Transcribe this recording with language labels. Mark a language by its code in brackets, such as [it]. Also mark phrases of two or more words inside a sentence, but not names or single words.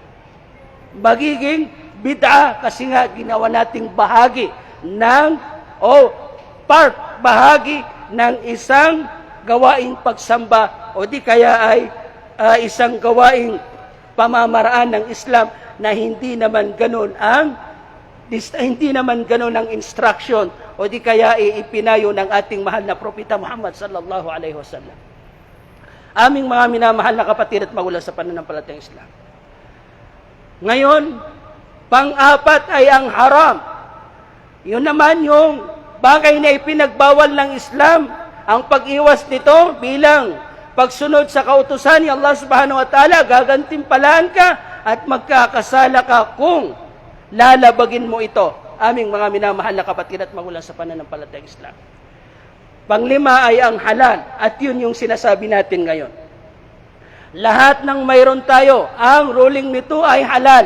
[tl] Magiging bid'a kasi nga ginawa nating bahagi ng bahagi ng isang gawaing pagsamba o di kaya ay isang gawaing pamamaraan ng Islam na hindi naman ganoon ang instruction o di kaya ipinayo ng ating mahal na propeta Muhammad [ar] صلى الله عليه وسلم. [tl] Aming mga minamahal na kapatid at magulang sa pananampalatayang Islam. Ngayon, pang-apat ay ang haram. Yun naman yung bagay na ipinagbawal ng Islam, ang pag-iwas nito bilang pagsunod sa kautusan ni Allah [ar] سبحانه وتعالى, [tl] gagantimpalaan ka at magkakasala ka kung lalabagin mo ito. Aming mga minamahal na kapatid at magulang sa pananampalatayang Islam. Panglima ay ang halal, at yun yung sinasabi natin ngayon. Lahat ng mayroon tayo, ang ruling nito ay halal.